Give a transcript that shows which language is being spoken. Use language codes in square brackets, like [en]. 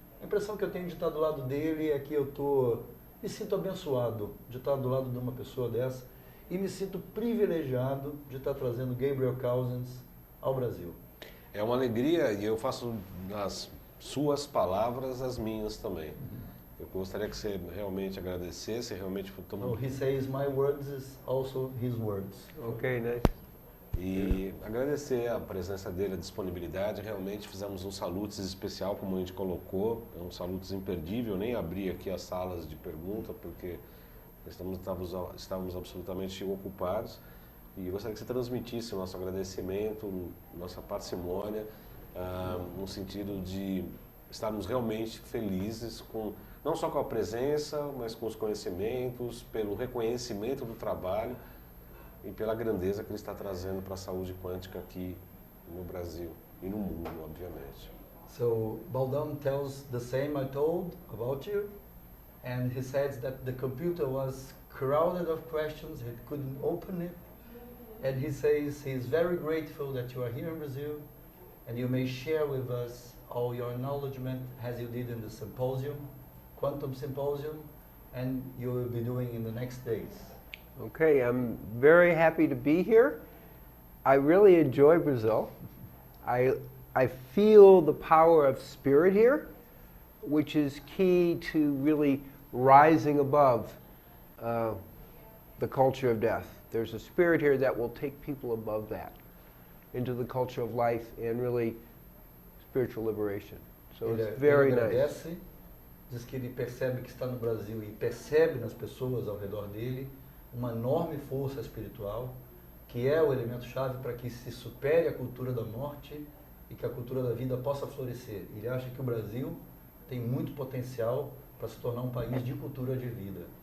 [pt] A impressão que eu tenho de estar do lado dele é que me sinto abençoado de estar do lado de uma pessoa dessa e me sinto privilegiado de estar trazendo Gabriel Cousens ao Brasil. É uma alegria e eu faço das suas palavras as minhas também. Eu gostaria que você realmente agradecesse, realmente... [en] He says my words is also his words. Okay, nice. [pt] E agradecer a presença dele, a disponibilidade. Realmente fizemos um salutos especial, como a gente colocou, é um salutos imperdível. Eu nem abri aqui as salas de pergunta, porque estávamos absolutamente ocupados. E eu gostaria que você transmitisse o nosso agradecimento, nossa parcimônia, no sentido de estarmos realmente felizes não só com a presença, mas com os conhecimentos, pelo reconhecimento do trabalho e pela grandeza que ele está trazendo para a saúde quântica aqui no Brasil e no mundo, obviamente. [en] So Baldam tells the same I told about you, and he says that the computer was crowded of questions, he couldn't open it, and he says he's very grateful that you are here in Brazil, and you may share with us all your acknowledgement as you did in the symposium, Quantum Symposium, and you will be doing in the next days. Okay, I'm very happy to be here. I really enjoy Brazil. I feel the power of spirit here, which is key to really rising above the culture of death. There's a spirit here that will take people above that, into the culture of life and really spiritual liberation. So it's very nice. [pt] Diz que ele percebe que está no Brasil e percebe nas pessoas ao redor dele uma enorme força espiritual, que é o elemento-chave para que se supere a cultura da morte e que a cultura da vida possa florescer. Ele acha que o Brasil tem muito potencial para se tornar um país de cultura de vida.